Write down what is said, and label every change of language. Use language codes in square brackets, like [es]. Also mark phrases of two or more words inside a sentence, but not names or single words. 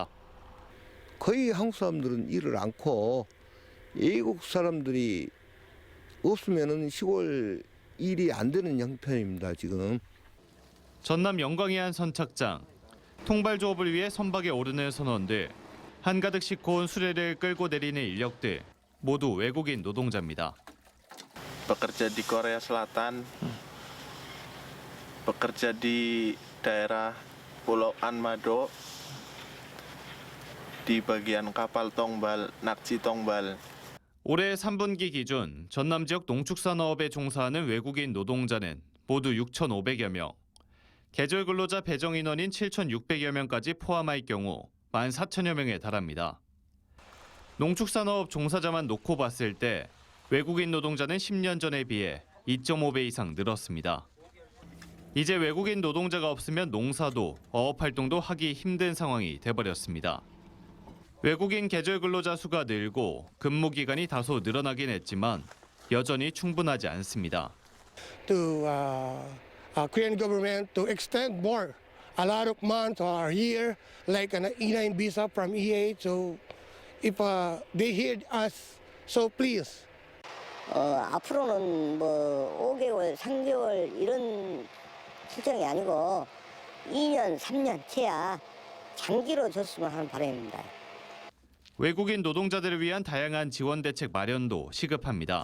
[ko] 거의 한국 사람들은 일을 않고 외국 사람들이 없으면은 시골 일이 안 되는 형편입니다, 지금. 전남 영광의 한 선착장. 통발 조업을 위해 선박에 오르는 선원들, 한가득 싣고 온 수레를 끌고 내리는 인력들, 모두 외국인 노동자입니다. [id] bekerja di Korea Selatan, bekerja di daerah Pulau Anmado, di bagian kapal tongbal, [ko] 낙지 통발. 올해 3분기 기준 전남 지역 농축산업에 종사하는 외국인 노동자는 모두 6,500여 명. 계절 근로자 배정 인원인 7,600여 명까지 포함할 경우 14,000여 명에 달합니다. 농축산업 종사자만 놓고 봤을 때 외국인 노동자는 10년 전에 비해 2.5배 이상 늘었습니다. 이제 외국인 노동자가 없으면 농사도 어업 활동도 하기 힘든 상황이 돼버렸습니다. 외국인 계절 근로자 수가 늘고 근무 기간이 다소 늘어나긴 했지만 여전히 충분하지 않습니다. [en] Korean government to extend more, a lot of months or year, like an E9 visa from EA. So if they hear us, so please. [ko] 앞으로는 뭐 5개월, 3개월 이런 수정이 아니고 2년, 3년 채야 장기로 줬으면 하는 바람입니다. 외국인 노동자들을 위한 다양한 지원 대책 마련도 시급합니다.